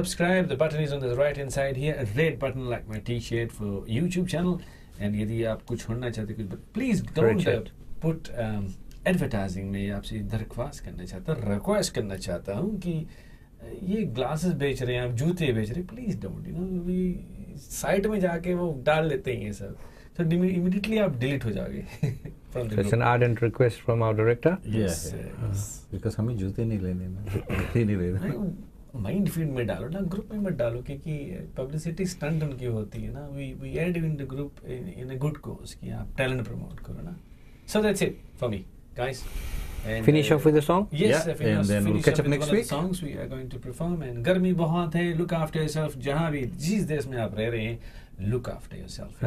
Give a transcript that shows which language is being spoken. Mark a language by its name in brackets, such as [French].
[English] Please subscribe. The button is on the right hand side here. A red button like my T-shirt for YouTube channel. [Hindi] And यदि आप कुछ छोड़ना चाहते हैं, [English] please don't put advertising [Hindi] में आपसे दरख्वास्त करना चाहता हूँ, request करना चाहता हूँ कि ये glasses बेच रहे हैं, आप जूते बेच रहे हैं. [English] Please don't. [Hindi] We साइट में जाके वो डाल लेते हैं ये सब. [English] So immediately [Hindi] आप delete हो जाओगे. [English] So it's an ardent request from our director. Yes. [Hindi] Because हमें जूते नहीं लेने ना, नहीं लेना. माइंड फीड में डालो ना, ग्रुप में मत डालो, क्योंकि पब्लिसिटी स्टंट उनकी होती है ना. [English] we add in the group in a good cause [Hindi] कि आप टैलेंट प्रमोट करो ना. [English] So that's it for me guys. Finish off with a song? Yes, and then we'll catch up next week. Songs we are going to perform, and [Hindi] गर्मी बहुत है. [English] Look after yourself. [Hindi] जहाँ भी जिस देश में आप रह रहे हैं, [English] look after yourself.